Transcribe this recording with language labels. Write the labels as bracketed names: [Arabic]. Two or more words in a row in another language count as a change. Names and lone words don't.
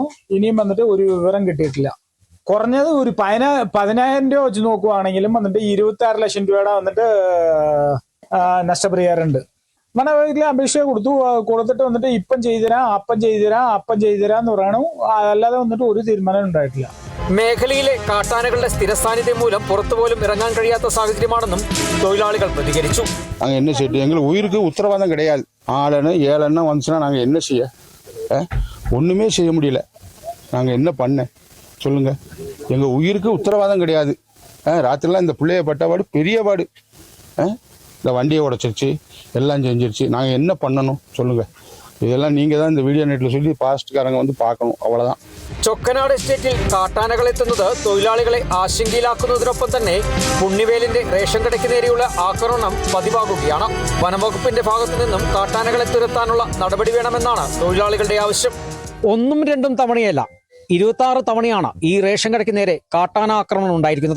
[Malayalam] ഇനിയും വന്നിട്ട് ഒരു വിവരം കിട്ടിയിട്ടില്ല. കുറഞ്ഞത് ഒരു 10,000 രൂപ വെച്ച് നോക്കുവാണെങ്കിലും വന്നിട്ട് 26 ലക്ഷം രൂപയുടെ വന്നിട്ട് നഷ്ടപരിഹാരമുണ്ട്. വനവകുപ്പിൽ അപേക്ഷ കൊടുത്തിട്ട് വന്നിട്ട് ഇപ്പം ചെയ്തുതരാന്ന് പറയണു. അല്ലാതെ വന്നിട്ട് ഒരു തീരുമാനം ഉണ്ടായിട്ടില്ല. മേഖലയിലെ കാട്ടാനകളുടെ സ്ഥിരസാന്നിധ്യം മൂലം പുറത്തുപോലും ഇറങ്ങാൻ കഴിയാത്ത സാഹചര്യമാണെന്നും തൊഴിലാളികൾ പ്രതികരിച്ചു. [Tamil] என்ன செய்யும், எங்களுக்கு உயிருக்கு உத்தரவாதம் கிடையாது. 6 அணை 7 அணை வந்துச்சுன்னா நாங்கள் என்ன செய்ய? ஒன்றுமே செய்ய முடியல. நாங்கள் என்ன பண்ண சொல்லுங்க? எங்கள் உயிருக்கு உத்தரவாதம் கிடையாது. ராத்திரிலாம் இந்த பிள்ளைய பட்டபாடு பெரிய பாடு. இந்த வண்டியை உடைச்சிருச்சு, எல்லாம் செஞ்சிருச்சு. நாங்கள் என்ன பண்ணணும் சொல்லுங்க? இதெல்லாம் நீங்கள் தான் இந்த வீடியோ நெட்டில் சொல்லி പാസ്റ്റ്കാരங்க வந்து பார்க்கணும். அவ்வளோதான். [Malayalam] ചൊക്കനാട് എസ്റ്റേറ്റിൽ കാട്ടാനകൾ എത്തുന്നത് തൊഴിലാളികളെ ആശങ്കയിലാക്കുന്നതിനൊപ്പം തന്നെ പുണ്യവേലിന്റെ റേഷൻ കടയ്ക്ക് നേരെയുള്ള ആക്രമണം പതിവാകുകയാണ്. വനംവകുപ്പിന്റെ ഭാഗത്തു നിന്നും കാട്ടാനകളെ തുരത്താനുള്ള നടപടി വേണമെന്നാണ് തൊഴിലാളികളുടെ ആവശ്യം. 1ഉം 2ഉം തവണയല്ല, 26 തവണയാണ് ഈ റേഷൻ കടയ്ക്ക് നേരെ കാട്ടാന ആക്രമണം ഉണ്ടായിരിക്കുന്നത്.